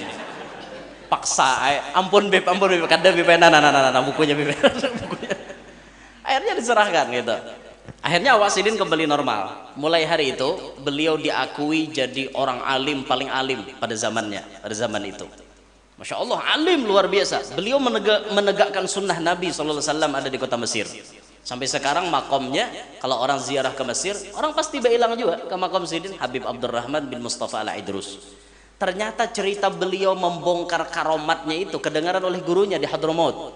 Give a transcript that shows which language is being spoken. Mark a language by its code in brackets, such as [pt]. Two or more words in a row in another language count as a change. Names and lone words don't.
[bjn] Paksa ampun beb kada beb nah bukunya beb bukunya. [id] Akhirnya diserahkan gitu. Akhirnya awak Sidin kembali normal. Mulai hari itu beliau diakui jadi orang alim paling alim pada zaman itu. [ar] ما شاء الله, [id] alim luar biasa. Beliau menegakkan sunnah Nabi SAW ada di kota Mesir. Sampai sekarang makomnya, kalau orang ziarah ke Mesir, orang pasti bilang juga ke makom Sidin Habib Abdurrahman bin Mustafa Al-Idrus. Ternyata cerita beliau membongkar karomatnya itu kedengaran oleh gurunya di Hadramaut.